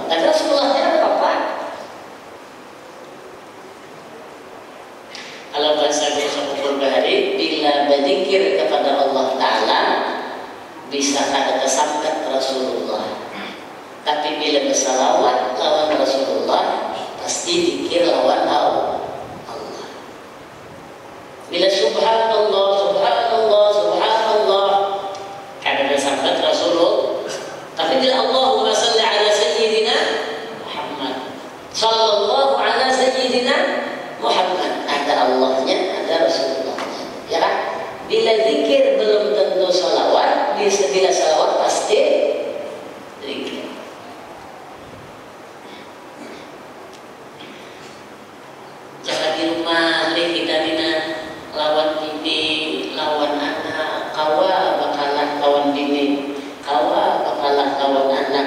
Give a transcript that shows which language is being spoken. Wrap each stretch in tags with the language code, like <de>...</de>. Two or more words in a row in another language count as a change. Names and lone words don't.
<bjn>Tapi Rasulullahnya apa? Kalau bahasa Guru Bahari, bila berzikir kepada Allah Ta'ala bisa kada kesangkat Rasulullah. Tapi bila bersalawat lawan Rasulullah pasti zikir lawan Allah. Bila subhanallah kada kesangkat Rasulullah. Tapi bila</bjn> <ar>اللهم صل على سيدنا محمد صلى الله على سيدنا محمد,</ar> <bjn>ada Allahnya, ada Rasulullahnya, ya kan? Bila zikir belum tentu salawat, bila salawat pasti zikir. Jaga di rumah, kita dina lawan bini, lawan anak, kawa bakalah lawan bini, kawa bakalah lawan anak.</bjn>